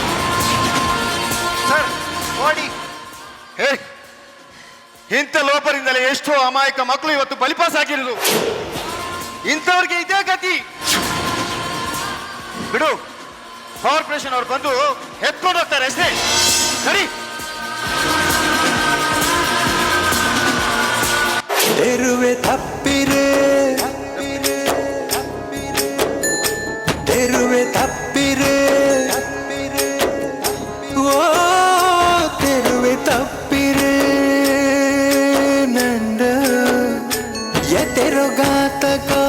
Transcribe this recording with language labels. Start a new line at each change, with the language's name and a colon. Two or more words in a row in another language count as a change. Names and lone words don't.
Kannada: ಸರ್ ನೋಡಿ, ಇಂಥ ಲೋಪರಿಂದಲೇ ಎಷ್ಟೋ ಅಮಾಯಕ ಮಕ್ಕಳು ಇವತ್ತು ಬಲಿಪಾಸ್ ಆಗಿರೋದು. ಇಂಥವ್ರಿಗೆ ಇದೇ ಗತಿ. ಬಿಡು, ಕಾರ್ಪೊರೇಷನ್ ಅವ್ರು ಬಂದು ಎತ್ಕೊಂಡು ಹೋಗ್ತಾರೆ ಅಷ್ಟೇ. ಸರಿ.
Tulu: ತೆರುವೆ ತಪ್ಪಿರೆ, ತೆರುವೆ ತಪ್ಪಿರೆ, ಓ ತೆರುವೆ ತಪ್ಪಿರೆ ನಂಡ ಎತೆರೊಗಾತಕ.